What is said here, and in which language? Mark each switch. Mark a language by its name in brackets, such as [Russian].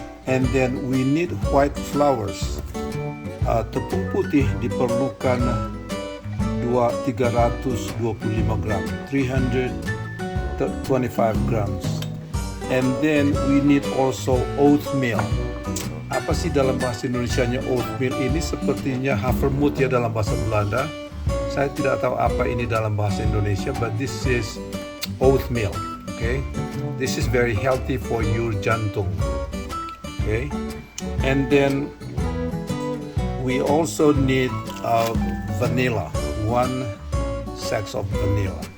[English] And then we need white flours. [Indonesian] Tepung putih diperlukan 325 gram, [English] 325 grams. And then we need also oatmeal. [Indonesian] Apa sih dalam bahasa Indonesianya oatmeal ini? Sepertinya havermout ya dalam bahasa Belanda. Saya tidak tahu apa ini dalam bahasa Indonesia, [English] but this is oatmeal. Okay, this is very healthy for your jantung. Okay, and then we also need vanilla, 1 sack of vanilla.